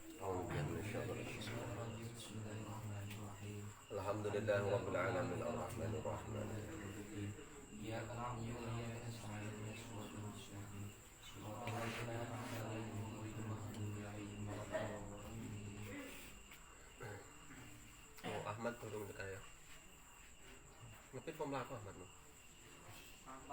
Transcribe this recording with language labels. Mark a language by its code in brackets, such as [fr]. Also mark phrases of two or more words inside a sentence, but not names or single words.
[ar] الحمد لله رب العالمين الرحمن الرحيم. إياك نعبد وإياك نستعين اهدنا الصراط المستقيم صراط الذين أنعمت عليهم غير المغضوب عليهم ولا الضالين. [jv] Oh, Ahmad durung tekan ya. Ngepit pom laku Ahmadmu. Apa?